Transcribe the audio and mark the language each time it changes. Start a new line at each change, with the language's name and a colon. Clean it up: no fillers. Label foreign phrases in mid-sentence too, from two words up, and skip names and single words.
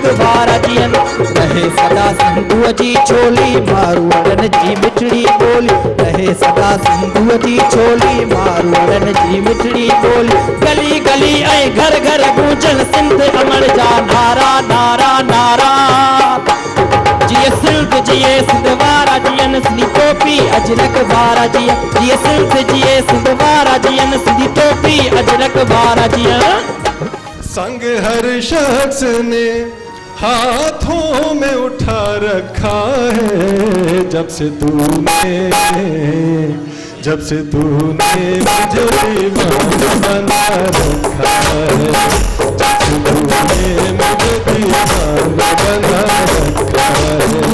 Sindhi: वारा जियन, रहे सदा सिंधुअ जी छोली मारूड़न जी मिठड़ी बोली, रहे सदा सिंधुअ जी छोली मारूड़न जी मिठड़ी बोली, गली गली ऐं घर घर गूंजन सिंध अमर जा नारा नारा नारा, जिए सिंध जिए सिंध वारा जियन सिंधी टोपी अजरक वारा जियन, जिए सिंध जिए सिंध वारा जियन सिंधी टोपी अजरक वारा जियन।
Urdu: سنگ ہر شخص نے ہاتھوں میں اٹھا رکھا ہے، جب سے تو نے مجھے دیوانہ بنا رکھا ہے، جب سے تو نے مجھے دیوانہ بنا رکھا ہے.